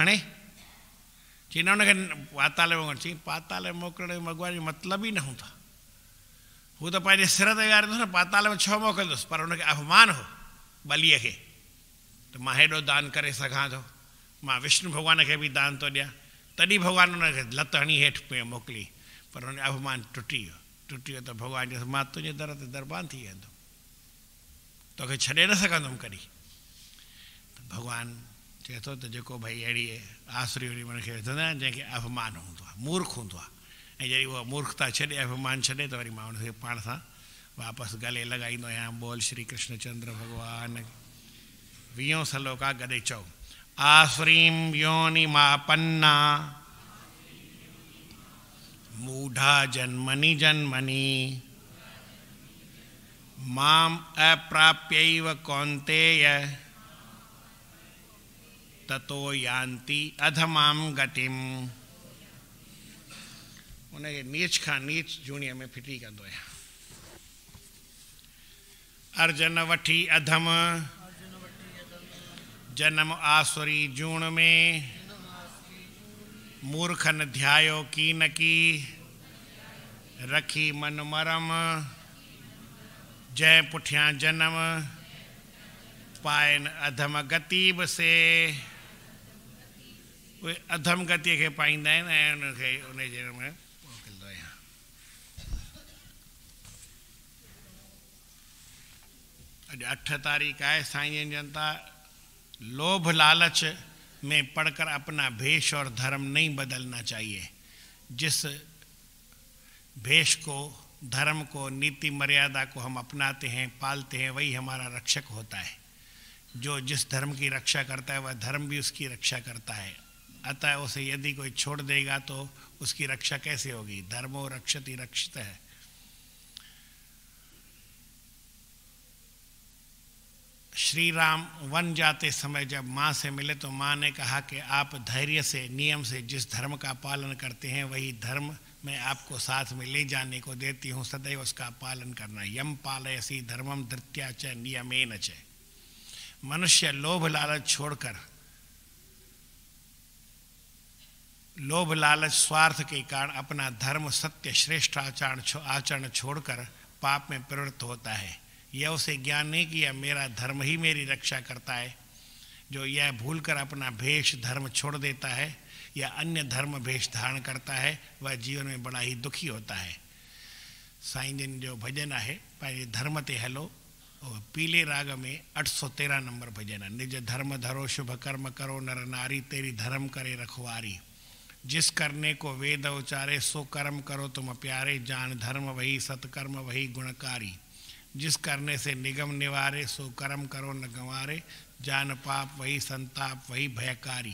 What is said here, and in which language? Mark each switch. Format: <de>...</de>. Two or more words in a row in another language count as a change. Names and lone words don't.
<sd>हणे, चई न हुनखे पाताल में मोकिल, चई पाताल में मोकिलण जो भॻवान जो मतिलबु ई न हूंदो, हू त पंहिंजे सिर ते विहारींदुसि न, पाताल में छो मोकिलींदुसि, पर हुनखे अभिमान हो बलीअ खे, तो मां हेॾो दान करे सघां थो, मां विष्णु भॻवान खे बि दान थो ॾियां, तॾहिं भॻवानु हुनखे लत हणी हेठि पियो मोकिली, पर हुन अभिमान टुटी वियो त भॻवानु चयोसि मां तुंहिंजे दर ते दरबान थी वेंदुमि, तोखे छॾे न सघंदुमि कॾहिं। त भॻवानु चए थो त जेको भई अहिड़ी आसुरी हुनखे विझंदो आहे जंहिंखे अभिमान हूंदो आहे, मूर्ख हूंदो आहे, ऐं जॾहिं उहा मूर्खता छॾे अभिमान छॾे त वरी मां हुनखे पाण सां वापसि गले लॻाईंदो आहियां। बोल श्री कृष्ण चंद्र भॻवान 20 श्लोक आहे, गॾे चओ</sd> <sa>आसुरीं योनि मापन्ना मूढ़ा जन्मनि जन्मनि माम अप्राप्यैव कौन्तेय ततो यान्ति अधमां गतिम।</sa> <sd>उनखे नीच खां नीच जूणीअ में फिटी कंदो आहियां। अर्जन वठी अधम जन्म आसुरी जूण में मूर्खन ध्यायो की न की रखी मन मरम जय पुठियां जन्म पाइन अधम गति बसे। उहे अधम गतिअ खे पाईंदा आहिनि ऐं उनखे उन जे में मोकिलींदो आहियां। अॼु 8 तारीख़ आहे,</sd> <hi>साईं जन जनता लोभ लालच में पढ़कर अपना भेष और धर्म नहीं बदलना चाहिए। जिस भेष को, धर्म को, नीति मर्यादा को हम अपनाते हैं, पालते हैं, वही हमारा रक्षक होता है। जो जिस धर्म की रक्षा करता है वह धर्म भी उसकी रक्षा करता है। अतः उसे यदि कोई छोड़ देगा तो उसकी रक्षा कैसे होगी?</hi> <sa>धर्मो रक्षति रक्षित है।</sa> <hi>श्री राम वन जाते समय जब माँ से मिले तो माँ ने कहा कि आप धैर्य से, नियम से जिस धर्म का पालन करते हैं वही धर्म मैं आपको साथ में ले जाने को देती हूँ, सदैव उसका पालन करना।</hi> <sa>यम पालयसी धर्मम धृत्या च नियमेन च।</sa> <hi>मनुष्य लोभ लालच छोड़कर, लोभ लालच स्वार्थ के कारण अपना धर्म सत्य श्रेष्ठ आचरण छोड़कर पाप में प्रवृत्त होता है। यह उसे ज्ञान नहीं कि यह मेरा धर्म ही मेरी रक्षा करता है। जो यह भूलकर अपना भेष धर्म छोड़ देता है या अन्य धर्म भेष धारण करता है वह जीवन में बड़ा ही दुखी होता है।</hi> <sd>साईं जन जो भजन है पंहिंजे धर्म ते हलो,</sd> <hi>और पीले राग में 813 नंबर भजन है। निज धर्म धरो शुभ कर्म करो नर नारी, तेरी धर्म करे रखवारी। जिस करने को वेद उचारे सो कर्म करो तुम प्यारे, जान धर्म वही सत्कर्म वही गुणकारी। जिस करने से निगम निवारे सो कर्म करो न गंवारे, जान पाप वही संताप वही भयकारी।</hi>